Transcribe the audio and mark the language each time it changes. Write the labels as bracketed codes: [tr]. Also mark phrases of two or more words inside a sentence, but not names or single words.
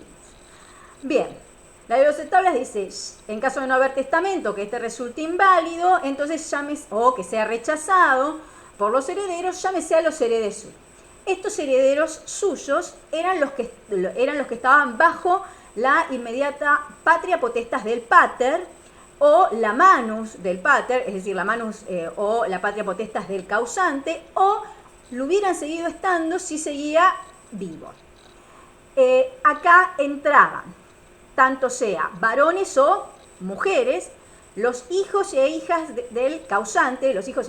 [es] Bien, la de 12 tablas dice, en caso de no haber testamento, que este resulte inválido, entonces o que sea rechazado por los herederos, llámese a los [la] heredes sui. [es] Estos herederos suyos eran los que estaban bajo la inmediata [la] patria potestas [es] del pater o la manus del pater, es decir, la manus o la [la] patria potestas [es] del causante, o lo hubieran seguido estando si seguía vivo. Acá entraban, tanto sea varones o mujeres, los hijos e hijas del causante, los hijos e